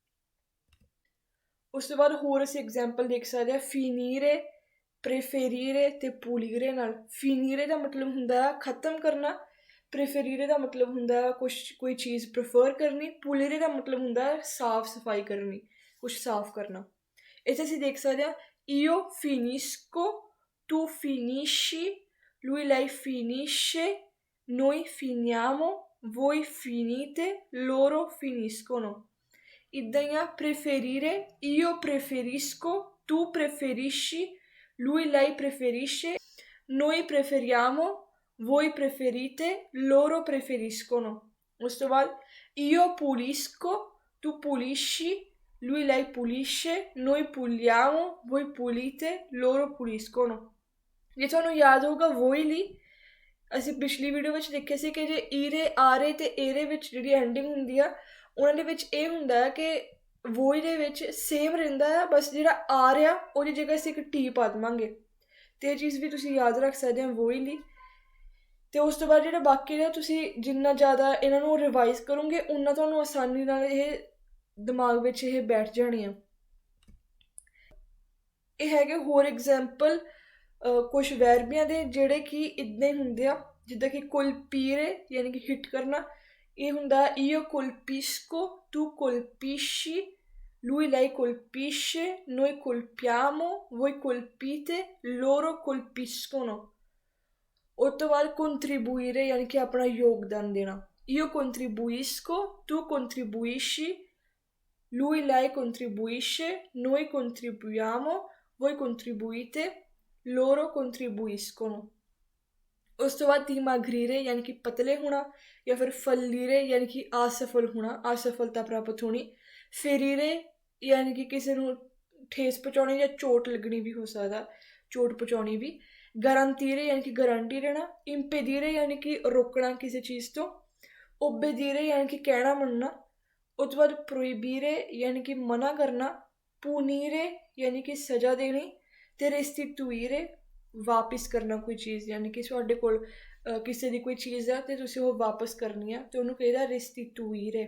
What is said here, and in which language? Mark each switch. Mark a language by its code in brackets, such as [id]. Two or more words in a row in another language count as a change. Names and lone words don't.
[pa] ਉਸ ਤੋਂ ਬਾਅਦ ਹੋਰ ਅਸੀਂ ਐਗਜ਼ਾਮਪਲ ਦੇਖ ਸਕਦੇ ਹਾਂ [it] finire, preferire [pa] ਤੇ ਪੂਲੀਰੇ ਨਾਲ। ਫੀਨੀਰੇ ਦਾ ਮਤਲਬ ਹੁੰਦਾ ਹੈ ਖਤਮ ਕਰਨਾ, ਪ੍ਰੇਫੇਰੀਰੇ ਦਾ ਮਤਲਬ ਹੁੰਦਾ ਹੈ ਕੋਈ ਚੀਜ਼ ਪ੍ਰੈਫਰ ਕਰਨੀ, ਪੂਲੀਰੇ ਦਾ ਮਤਲਬ ਹੁੰਦਾ ਹੈ ਸਾਫ ਸਫਾਈ ਕਰਨੀ, ਕੁਛ ਸਾਫ ਕਰਨਾ। ਇੱਥੇ ਅਸੀਂ ਦੇਖ ਸਕਦੇ ਹਾਂ [it] io finisco, tu finisci, lui lei finisce, noi finiamo, voi finite, loro finiscono। [pa] ਇੱਦਾਂ ਹੀ ਆ [it] preferire, io preferisco, tu preferisci, lui lei preferisce, noi preferiamo, voi preferite, loro preferiscono। [pa] ਉਸ ਤੋਂ ਬਾਅਦ [it] io pulisco, tu pulisci, lui lei pulisce, noi puliamo, voi pulite, loro puliscono। [pa] ਜੇ ਤੁਹਾਨੂੰ ਯਾਦ ਹੋਊਗਾ ਵੋਈ ਲਈ ਅਸੀਂ ਪਿਛਲੀ ਵੀਡੀਓ ਵਿੱਚ ਦੇਖਿਆ ਸੀ ਕਿ ਜੇ [it] ire are [pa] ਤੇ ਏਰੇ ਵਿੱਚ ਜਿਹੜੀ ਐਂਡਿੰਗ ਹੁੰਦੀ ਆ ਉਹਨਾਂ ਦੇ ਵਿੱਚ ਇਹ ਹੁੰਦਾ ਹੈ ਕਿ ਵੋਈ ਦੇ ਵਿੱਚ ਸੇਮ ਰਹਿੰਦਾ ਆ, ਬਸ ਜਿਹੜਾ ਆ ਰਿਹਾ ਉਹਦੀ ਜਗ੍ਹਾ ਅਸੀਂ ਇੱਕ ਟੀ ਪਾ ਦੇਵਾਂਗੇ। ਤੇ ਇਹ ਚੀਜ਼ ਵੀ ਤੁਸੀਂ ਯਾਦ ਰੱਖ ਸਕਦੇ ਹੋ ਵੋਈ ਲਈ। ਤੇ ਉਸ ਤੋਂ ਬਾਅਦ ਜਿਹੜਾ ਬਾਕੀ ਦਾ ਤੁਸੀਂ ਜਿੰਨਾ ਜ਼ਿਆਦਾ ਇਹਨਾਂ ਨੂੰ ਰਿਵਾਈਜ਼ ਕਰੋਗੇ ਉਨਾ ਤੁਹਾਨੂੰ ਆਸਾਨੀ ਨਾਲ ਇਹ ਦਿਮਾਗ ਵਿੱਚ ਇਹ ਬੈਠ ਜਾਣੀ ਆ। ਇਹ ਹੈਗੇ ਹੋਰ ਐਗਜ਼ਾਮਪਲ ਕੁਛ ਵੈਰਬੀਆਂ ਦੇ ਜਿਹੜੇ ਕਿ ਇੱਦਾਂ ਹੀ ਹੁੰਦੇ ਆ, ਜਿੱਦਾਂ ਕਿ colpire ਯਾਨੀ ਕਿ ਹਿੱਟ ਕਰਨਾ, ਇਹ ਹੁੰਦਾ [it] io colpisco, tu colpisci, lui lei colpisce, noi colpiamo, voi colpite, loro colpiscono। [pa] ਉਸ ਤੋਂ ਬਾਅਦ contribuire ਯਾਨੀ ਕਿ ਆਪਣਾ ਯੋਗਦਾਨ ਦੇਣਾ, [it] io contribuisco, tu contribuisci, lui lei contribuisce, noi contribuiamo, voi contribuite, loro contribuiscono। [pa] ਉਸ ਤੋਂ ਬਾਅਦ dimagrire ਯਾਨੀ ਕਿ ਪਤਲੇ ਹੋਣਾ, ਜਾਂ ਫਿਰ fallire ਯਾਨੀ ਕਿ ਅਸਫਲ ਹੋਣਾ, ਅਸਫਲਤਾ ਪ੍ਰਾਪਤ ਹੋਣੀ, ferire ਯਾਨੀ ਕਿ ਕਿਸੇ ਨੂੰ ਠੇਸ ਪਹੁੰਚਾਉਣੀ ਜਾਂ ਚੋਟ ਲੱਗਣੀ ਵੀ ਹੋ ਸਕਦਾ, ਚੋਟ ਪਹੁੰਚਾਉਣੀ ਵੀ, garantire ਯਾਨੀ ਕਿ ਗਾਰੰਟੀ ਦੇਣਾ, impedire ਯਾਨੀ ਕਿ ਰੋਕਣਾ ਕਿਸੇ ਚੀਜ਼ ਤੋਂ, obbedire ਯਾਨੀ ਕਿ ਕਹਿਣਾ ਮੰਨਣਾ, ਉਸ ਤੋਂ ਬਾਅਦ proibire ਯਾਨੀ ਕਿ ਮਨਾ ਕਰਨਾ, punire ਯਾਨੀ ਕਿ ਸਜ਼ਾ ਦੇਣੀ, ਤੇ restituire ਵਾਪਿਸ ਕਰਨਾ ਕੋਈ ਚੀਜ਼, ਯਾਨੀ ਕਿ ਤੁਹਾਡੇ ਕੋਲ ਕਿਸੇ ਦੀ ਕੋਈ ਚੀਜ਼ ਆ ਅਤੇ ਤੁਸੀਂ ਉਹ ਵਾਪਸ ਕਰਨੀ ਆ ਤੇ ਉਹਨੂੰ ਕਹੀਦਾ restituire।